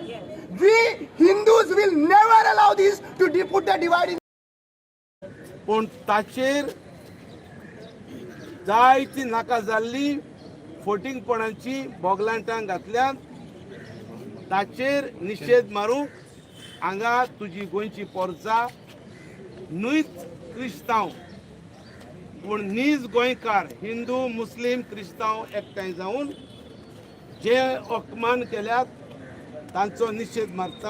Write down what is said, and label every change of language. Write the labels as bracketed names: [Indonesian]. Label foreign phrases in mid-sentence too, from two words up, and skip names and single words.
[English] We Hindus will never allow this to put the divide in. [Konkani] पण ताचेर जायती नाका जाल्ली फोटिंगपणांची बोगलांटां घातल्यात। ताचेर निशेध मारूंक हांगा तुजी गोंयची पोरसां न्हूच क्रिस्तांव पूण नीज गोंयकार हिंदू मुस्लीम क्रिस्तांव एकठांय जावन जे अपमान केल्यात तांचो निशेध मारता।